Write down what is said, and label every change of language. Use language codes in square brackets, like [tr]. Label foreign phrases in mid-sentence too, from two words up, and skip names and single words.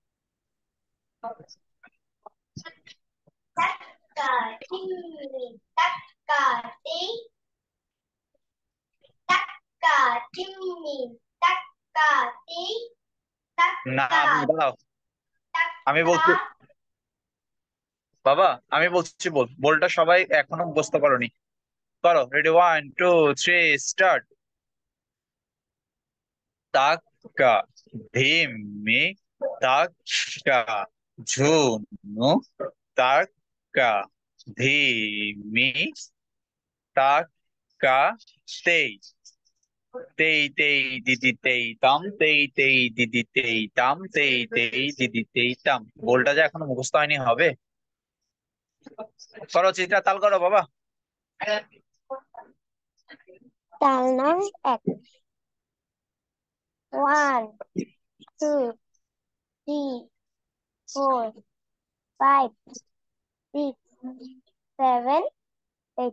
[bn] টাকা দিনি, টাকা দে, টাকা দিনি, টাকা দে, না টাকা, দাঁড়াও, আমি টাকা। বলছি বাবা, আমি বলছি বল, বলটা সবাই এখনো মুখস্থ করোনি। করো, রেডি, 1 2 3 স্টার্ট। তাক্কা ধিমি, তাক্কা ঝুনু, তাক্কা ধিমি, তাক্কা তেই, তেই তেই দিদি তেই তাম, তেই তেই দিদি তেই তাম, তেই তেই দিদি তেই তাম। বলটা যে এখনো মুখস্থ হয়নি, হবে। করো চিত্রা, তাল করো বাবা। তাল নং এক। 1 2 3 4 5 6 7 8।